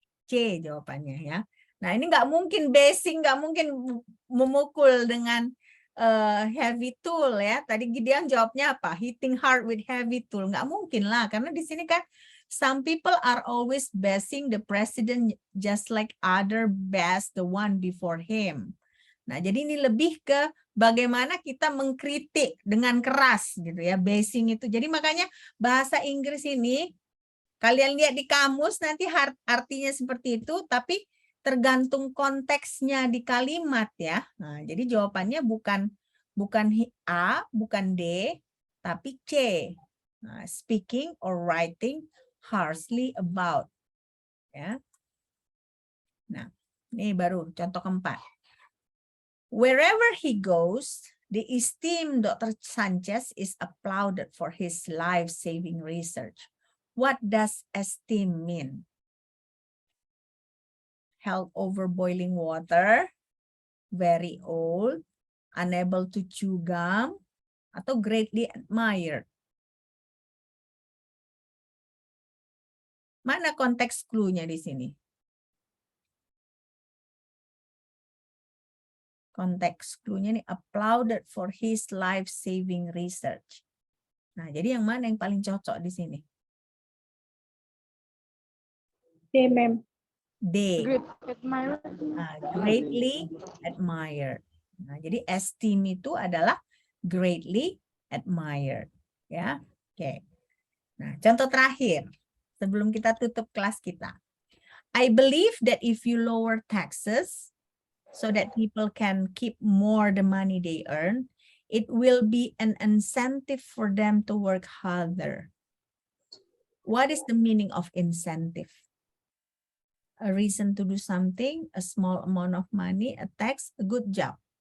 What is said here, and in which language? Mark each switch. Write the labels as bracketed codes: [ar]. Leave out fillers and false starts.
[id] C jawabannya ya. Nah, ini nggak mungkin basing, nggak mungkin memukul dengan heavy tool ya. Tadi Gideon jawabnya apa? [en] Hitting hard with heavy tool. [id] Nggak mungkin lah, karena di sini kan [en] Some people are always basing the president just like other bash the one before him. [id] Nah, jadi ini lebih ke bagaimana kita mengkritik dengan keras gitu ya, basing itu. Jadi makanya bahasa Inggris ini kalian lihat di kamus nanti artinya seperti itu, tapi tergantung konteksnya di kalimat ya. Nah, jadi jawabannya bukan A, bukan D, tapi C. [en] Nah, speaking or writing harshly about. [id] Ya. Nah, ini baru contoh keempat. [en] Wherever he goes, the esteemed Dr. Sanchez is applauded for his life-saving research. What does esteem mean? Held over boiling water, very old, unable to chew gum, atau greatly admired. [id] Mana konteks clue-nya di sini? Konteks clue-nya ini [en] applauded for his life-saving research. [id] Nah, jadi yang mana yang paling cocok di sini? [en] D, ma'am. D. Great admirer. Greatly admired. [id] Nah, jadi esteem itu adalah [en] greatly admired. [id] Ya, oke. Nah, contoh terakhir sebelum kita tutup kelas kita. [en] I believe that if you lower taxes so that people can keep more the money they earn, it will be an incentive for them to work harder. What is the meaning of incentive? A reason to do something, a small amount of money, a tax, a good job.